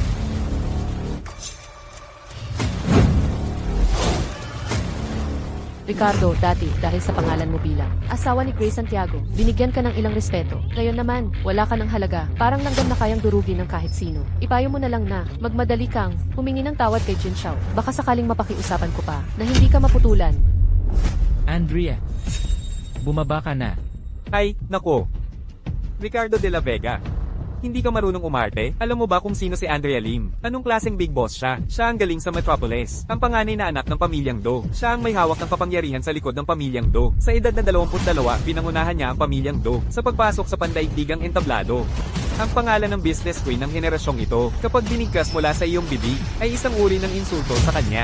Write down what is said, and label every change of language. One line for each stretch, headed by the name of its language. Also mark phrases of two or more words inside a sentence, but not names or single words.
Filipino: Ricardo, dati, dahil sa pangalan mo bilang asawa ni Grace Santiago, binigyan ka ng ilang respeto. Ngayon naman, wala ka ng halaga. Parang langgam na kayang durugin ng kahit sino. Ipayo mo na lang na, magmadali kang, humingi ng tawad kay Jin Xiao. Baka sakaling mapakiusapan ko pa, na hindi ka maputulan. Andrea, bumaba ka na. Ay, nako. Ricardo de la Vega. Hindi ka marunong umarte? Alam mo ba kung sino si Andrea Lim? Anong klaseng
English: big boss
Filipino: siya? Siya ang galing sa Metropolis. Ang panganay na anak ng pamilyang Do. Siya ang may hawak ng kapangyarihan sa likod ng pamilyang Do. Sa edad na 22, pinangunahan niya ang pamilyang Do sa pagpasok sa pandaigdigang entablado. Ang pangalan ng
English: business queen
Filipino: ng henerasyong ito, kapag binigkas mula sa iyong bibig, ay isang uri ng insulto sa kanya.